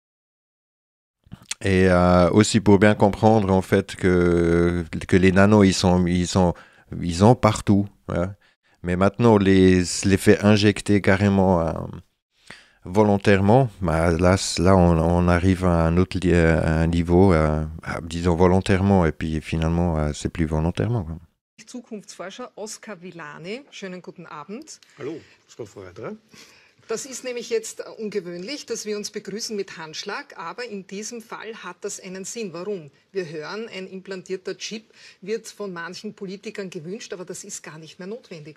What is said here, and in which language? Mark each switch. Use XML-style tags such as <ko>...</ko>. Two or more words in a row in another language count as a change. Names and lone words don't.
<fr>Et aussi pour bien comprendre, en fait, que les nanos, ils sont partout. Hein. Mais maintenant, les fait injecter carrément volontairement, là on arrive à un autre un niveau, disons volontairement, et puis finalement, c'est plus volontairement, quoi.</fr> <de>Zukunftsforscher Oskar Villani. Schönen guten Abend. Hallo, Frau Freudra. Das ist nämlich jetzt ungewöhnlich, dass wir uns begrüßen mit Handschlag, aber in diesem Fall hat das einen Sinn. Warum? Wir hören, ein implantierter Chip wird von manchen Politikern gewünscht, aber das ist gar nicht mehr notwendig.</de>